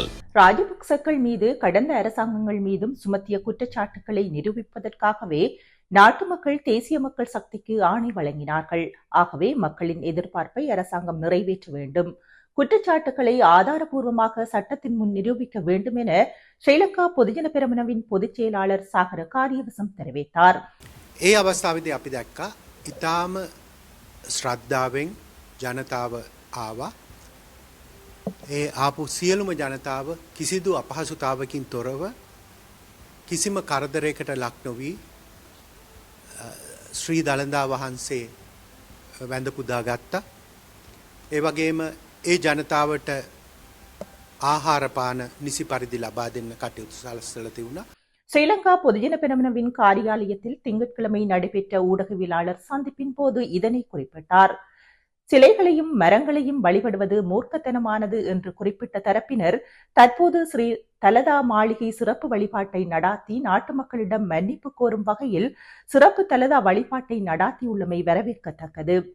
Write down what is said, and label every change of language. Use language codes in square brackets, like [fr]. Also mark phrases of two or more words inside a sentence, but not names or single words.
[ta] ராஜபக்சக்கள் மீது கடந்த அரசாங்கங்கள் மீதும் சுமத்திய குற்றச்சாட்டுக்களை நிரூபிப்பதற்காகவே நாட்டு மக்கள் தேசிய மக்கள் சக்திக்கு ஆணை வழங்கினார்கள். ஆகவே மக்களின் எதிர்பார்ப்பை அரசாங்கம் நிறைவேற்ற வேண்டும். குற்றச்சாட்டுக்களை ஆதாரபூர்வமாக சட்டத்தின் முன் நிரூபிக்க வேண்டும் என ஸ்ரீலங்கா பொதுஜன பெரமுனவின் பொதுச் செயலாளர் சாகர காரியவசம் தெரிவித்தார். [si] ඒ අවස්ථාවේදී අපි දැක්කා ඉතාම ශ්‍රද්ධාවෙන් ජනතාව ආවා. ඒ ආපු සියලුම ජනතාව කිසිදු අපහසුතාවකින් තොරව කිසිම කරදරයකට ලක් නොවී ශ්‍රී දළදා වහන්සේ වැඳ පුදා ගත්තා. ඒ වගේම ඒ ජනතාවට ආහාරපාන නිසි පරිදි ලබා දෙන්න කටයුතු සලස්සලා තිබුණා. [ta] ஸ்ரீலங்கா பொதுஜன பெரமுனவின் காரியாலயத்தில் திங்கட்கிழமை நடைபெற்ற ஊடகவியலாளர் சந்திப்பின் போது இதனை குறிப்பிட்டார். சிலைகளையும் மரங்களையும் வழிபடுவது மூர்க்கத்தனமானது என்று குறிப்பிட்ட தரப்பினர் தற்போது ஸ்ரீ தலதா மாளிகை சிறப்பு வழிபாட்டை நடாத்தி நாட்டு மக்களிடம் மன்னிப்பு கோரும் வகையில் சிறப்பு தலதா வழிபாட்டை நடாத்தியுள்ளமை வரவேற்கத்தக்கது.